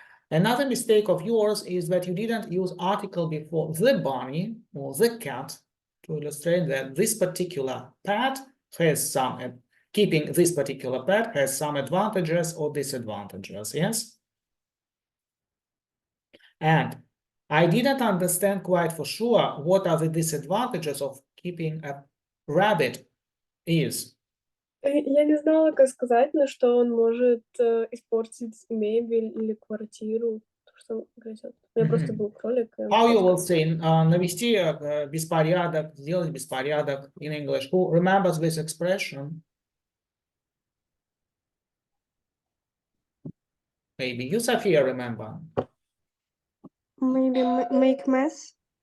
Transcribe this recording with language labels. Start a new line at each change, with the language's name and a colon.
English: Another mistake of yours is that you didn't use article before the bunny or the cat to illustrate that this particular pet has some, keeping this particular pet has some advantages or disadvantages, yes? And I didn't understand quite for sure what are the disadvantages of keeping a rabbit is.
Russian: Я не знала, как сказать, но что он может испортить мебель или квартиру. Что грызет. У меня просто был кролик.
English: How you will say
Russian: навести беспорядок, сделать беспорядок
English: in English? Who remembers this expression? Maybe you, Sophia, remember. Maybe make mess.